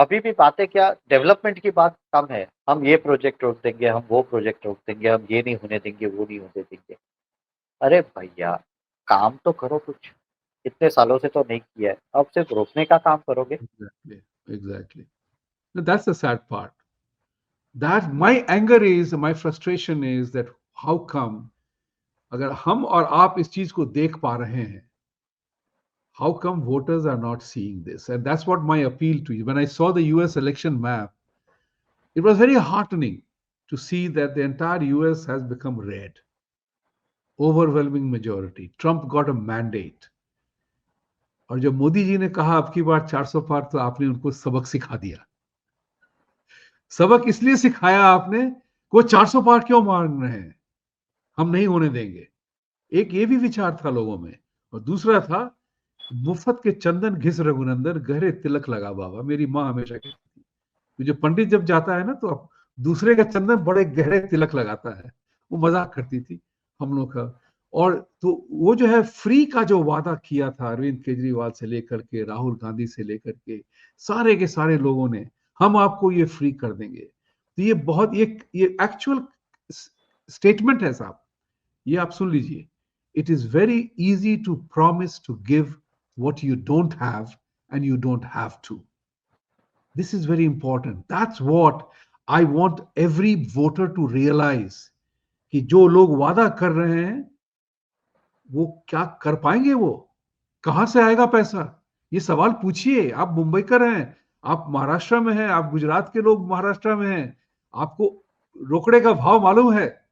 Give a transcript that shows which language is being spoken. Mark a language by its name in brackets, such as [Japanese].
[Hindi] अभी भी बातें क्या, डेवलपमेंट की बात कम है। हम ये प्रोजेक्ट रोक देंगे, हम वो प्रोजेक्ट रोक देंगे, हम ये नहीं होने देंगे, वो नहीं होने देंगे। अरे भैया, काम तो करो कुछ। इतने सालों से तो नहीं किया है, अब सिर्फ रोकने का काम करोगे। [English] exactly, exactly. No, that's the sad part. That my anger is, my frustration is that how come [Hindi] अगर हम और आप इस चीज को देख पा रहे हैं, [English] how come voters are not seeing this? And that's what my appeal to you. When I saw the US election map, it was very heartening to see that the entire US has become red. Overwhelming majority. Trump got a mandate. [Hindi] और जब मोदी जी ने कहा अब की बार 400 पार, तो आपने उनको सबक सिखा दिया। सबक इसलिए सिखाया आपने, वो 400 पार क्यों मांग रहे हैं, हम नहीं होने देंगे। एक ये भी विचार था लोगों में, और दूसरा था मुफ्त के चंदन घिस रघुनंदन, गहरे तिलक लगा बाबा। मेरी माँ हमेशा कहती थी कि जो पंडित जब जाता है ना, तो अब दूसरे का चंदन बड़े गहरे तिलक लगाता है। वो मजाक करती थी हम लोग का। और तो वो जो है फ्री का जो वादा किया था अरविंद केजरीवाल से लेकर के राहुल गांधी से लेकर के सारे लोगों ने, हम आपको ये फ्री कर देंगे। तो ये बहुत ये एक्चुअल स्टेटमेंट है साहब, ये आप सुन लीजिए। [English] It is very easy to promise to give what you don't have and you don't have to. This is very important. That's what I want every voter to realize, [Hindi] कि जो लोग वादा कर रहे हैं वो क्या कर पाएंगे, वो कहां से आएगा पैसा। ये सवाल पूछिए। आप मुंबई कर हैं, आप महाराष्ट्र में हैं, आप गुजरात के लोग महाराष्ट्र में हैं, आपको रोकड़े का भाव मालूम है।